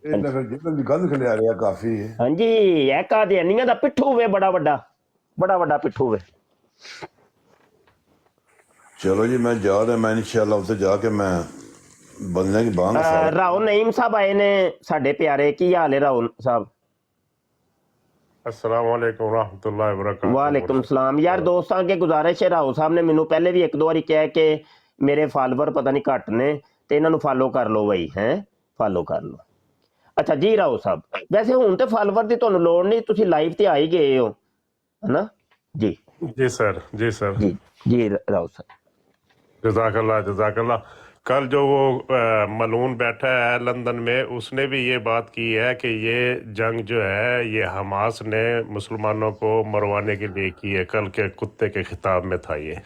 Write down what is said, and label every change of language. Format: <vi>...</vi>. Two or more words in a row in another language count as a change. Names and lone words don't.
<pa>ਇਹਨਾਂ ਫਿਰ ਜਿਹਨਾਂ ਦੀ ਗੰਦ ਖਿਲਿਆ ਰਿਹਾ ਕਾਫੀ ਹੈ। ਹਾਂਜੀ ਇਹ ਕਾਦੀਆਨੀਆਂ ਦਾ ਪਿੱਠੂ ਵੇ ਬੜਾ ਵੱਡਾ ਪਿੱਠੂ ਵੇ। ਚਲੋ ਜੀ ਮੈਂ ਜਾ ਰਿਹਾ, ਮੈਂ ਇਨਸ਼ਾਅੱਲਾ ਉੱਥੇ ਜਾ ਕੇ ਮੈਂ ਬੰਦਿਆਂ ਦੀ ਬਾਂਹ ਰਾਓ ਨਈਮ ਸਾਹਿਬ ਆਏ ਨੇ ਸਾਡੇ ਪਿਆਰੇ, ਕੀ ਹਾਲ ਹੈ ਰਾਓ ਸਾਹਿਬ?</pa> <ar>السلام عليكم ورحمة الله وبركاته. وعليكم السلام.</ar> <pa>ਯਾਰ ਦੋਸਤਾਂ ਅੱਗੇ ਗੁਜ਼ਾਰਿਸ਼ ਹੈ, ਰਾਓ ਸਾਹਬ ਨੇ ਮੈਨੂੰ ਪਹਿਲੇ ਵੀ ਇੱਕ ਦੋ ਬਾਰੀ ਕਿਹਾ ਕਿ ਮੇਰੇ ਫ਼ਾਲੋਵਰ ਪਤਾ ਨਹੀਂ ਘਟ ਨੇ ਤੇ ਇਨ੍ਹਾਂ ਨੂੰ ਫ਼ਾਲੋ ਕਰ ਲੋ ਬਈ, ਹੈਂ ਫ਼ਾਲੋ ਕਰ ਲੋ। ਅੱਛਾ ਜੀ ਰਾਓ ਸਾਹਬ, ਵੈਸੇ ਹੁਣ ਤੇ ਫ਼ਾਲੋਵਰ ਦੀ ਤੁਹਾਨੂੰ ਲੋੜ ਨਹੀਂ, ਤੁਸੀਂ ਲਾਈਵ ਤੇ ਆ ਹੀ ਗਏ ਹੋ ਹੈ ਨਾ ਜੀ? ਜੀ ਸਰ ਜੀ ਰਾਓ ਸਾਹਬ जज़ाकल्लाह।</pa> <ur>کل جو وہ ملعون بیٹھا ہے لندن میں، اس نے بھی یہ بات کی ہے کہ یہ جنگ جو ہے یہ حماس نے مسلمانوں کو مروانے کے لیے کی ہے. کل کے کتے کے خطاب میں تھا یہ.</ur>